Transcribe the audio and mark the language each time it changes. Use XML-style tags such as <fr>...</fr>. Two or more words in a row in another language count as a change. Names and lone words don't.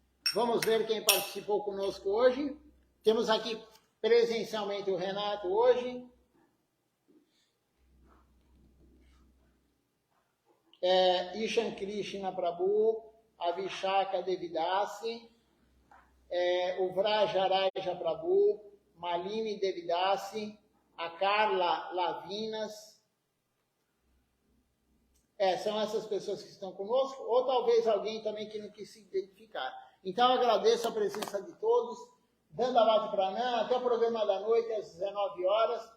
<pt>Vamos ver quem participou conosco hoje. Temos aqui presencialmente o Renato hoje. Ishan Krishna Prabhu, Avishaka Devidasi, o Vrajaraja Prabhu, Malini Devidasi, a Carla Lavinas. São essas pessoas que estão conosco, ou talvez alguém também que não quis se identificar. Então, eu agradeço a presença de todos.</pt> <sa>Dandavati Pranam,</sa> <pt>até o programa da noite, às 19 horas.</pt>